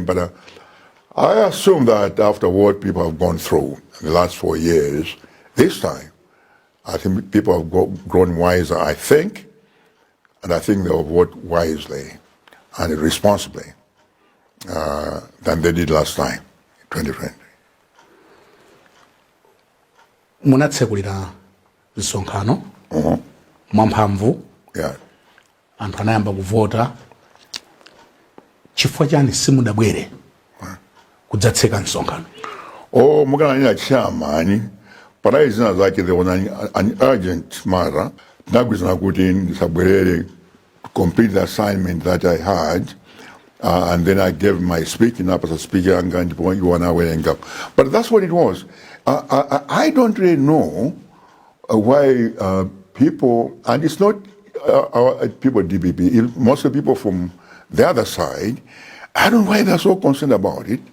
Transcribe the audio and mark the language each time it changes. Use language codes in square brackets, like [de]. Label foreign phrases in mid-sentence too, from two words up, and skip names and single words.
[en] But I assume that after what people have gone through in the last 4 years, this time, I think people have grown wiser, I think, and I think they will vote wisely and responsibly than they did last time, 2020. [ny] Munatsekulira nsonkhano mwamphamvu [en] Yeah. [ny] anthu anayamba kuvota chifukwa chani simudabwere kudzatseka nsonkhano? [en] Oh, [ny] mukananira chairman, parai zina zake [en] there was an urgent matter. [ny] Ndagwizana kuti ndisabwerere [en] to complete the assignment that I had, and then I gave my speech, and after speaking, I'm going to point you on our way and go. But that's what it was. I don't really know why people, and it's not people DPP, most of the people from the other side, I don't know why they're so concerned about it.